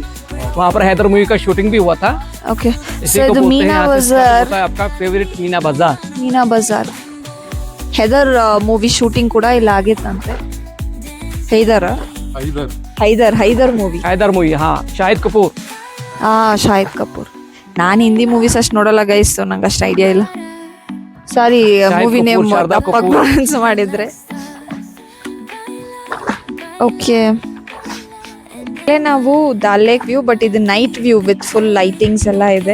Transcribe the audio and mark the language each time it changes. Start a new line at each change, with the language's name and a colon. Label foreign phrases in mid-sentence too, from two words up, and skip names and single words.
Hindi: वहाँ पर हैदर मूवी का शूटिंग भी हुआ था।
Kannada: ಓಕೆ,
Hindi: इसी
Kannada: ಸೊ
Hindi: को
Kannada: ಇದು
Hindi: बोलते हैं
Kannada: ಮೀನಾ
Hindi: यहाँ से start
Kannada: ಬಜಾರ್.
Hindi: होता है आपका फेवरेट मीना बाजार।
Kannada: ಮೀನಾ ಬಜಾರ್ ಹೆದರ್
English: movie shooting
Kannada: ಕೂಡ ಇಲ್ಲಿ ಆಗಿತ್ತಂತೆ. ಹೈದರ್ ಮೂವಿ.
Hindi: हैदर मूवी, हाँ, शाहिद कपूर।
Kannada: ಶಾಹಿದ್ ಕಪೂರ್. ನಾನು
English: Hindi movies
Kannada: ಅಷ್ಟು ನೋಡಲ್ಲ ಗೈಸ್, ನಂಗೆ ಅಷ್ಟು ಐಡಿಯಾ ಇಲ್ಲ. ಸಾರಿ, ಶಾಹಿದ್
English: movie name
Kannada: ಕಪೂರ್, ಶಾರದಾ ತಪ್ಪಾಗಿ ಕಪೂರ್. ಪ್ರೊನೌನ್ಸ್ ಮಾಡಿದ್ರೆ. ಓಕೆ, ನಾವು ದಾಲ್ ಲೇಕ್ ವ್ಯೂ, ಬಟ್ ಇದು
English: night view with full lightings
Kannada: ಎಲ್ಲ ಇದೆ.